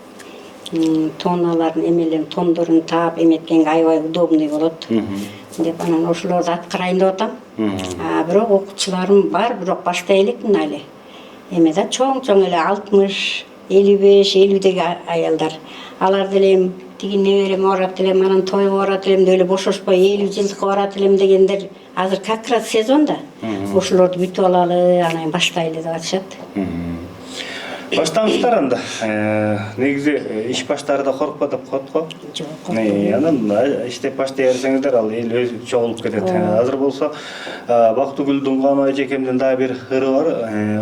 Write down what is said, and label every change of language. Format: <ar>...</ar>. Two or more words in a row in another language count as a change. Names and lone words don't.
<ky>Тоналарын эмелерин, тондорун таап эметкенге аябай удобный болот деп анан ошолорду аткарайын деп атам. Бирок окуучуларым бар, бирок баштай элекмин али. Эме да чоң эле 60, 55, 50деги аялдар. Алар деле тиги небереме барат элем, анан тойго барат элем деп эле бошошпой 50 жылдыкка барат элем дегендер азыр</ky> <ru>как раз</ru> <ky>сезон да. Ошолорду бүтүп алалы, анан баштайлы деп атышат. Баштаңыздар анда. Негизи иш баштаарда коркпо деп коет го. Жок. Анан иштеп баштай берсеңиздер, ал эл өзү чогулуп кетет. Азыр болсо Бактыгүл Дуңганова эжекемдин дагы бир ыры бар.</ky>